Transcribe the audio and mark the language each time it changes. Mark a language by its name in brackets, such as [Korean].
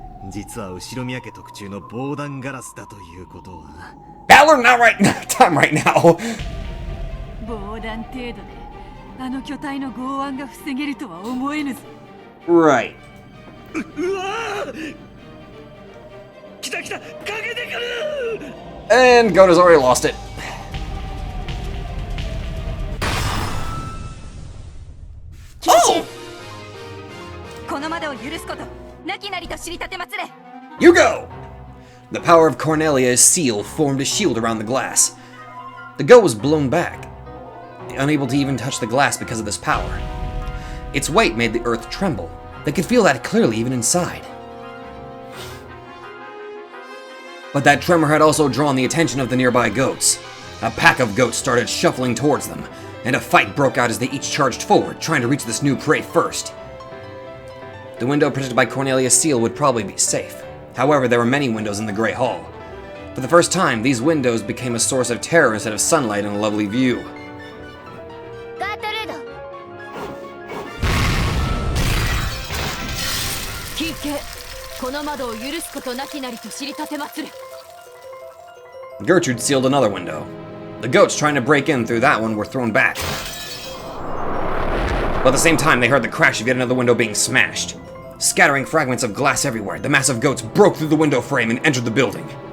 [Japanese] 実は後ろ見焼け特注の防弾ガラスだということは。 [English] Ballard, not right time right now. [Japanese] 防弾程度であの巨体の剛腕が防げるとは思えぬぞ。 [English] Right. [Japanese] うわー！来た来た！かけてくる！ [English] And Goat has already lost it. Oh! [Japanese] この窓を許すことなきなりと知りたてまつれ。 [English] You go! The power of Cornelia's seal formed a shield around the glass. The goat was blown back, unable to even touch the glass because of this power. Its weight made the earth tremble. They could feel that clearly even inside. But that tremor had also drawn the attention of the nearby goats. A pack of goats started shuffling towards them, and a fight broke out as they each charged forward, trying to reach this new prey first. The window protected by Cornelia's seal would probably be safe. However, there were many windows in the Great Hall. For the first time, these windows became a source of terror instead of sunlight and a lovely view. [Japanese] ガートルード。聞け。この窓を許すことなきなりと知りたてまつれ。 [English] Gertrude sealed another window. The goats trying to break in through that one were thrown back. But at the same time, they heard the crash of yet another window being smashed. Scattering fragments of glass everywhere, the massive goats broke through the window frame and entered the building.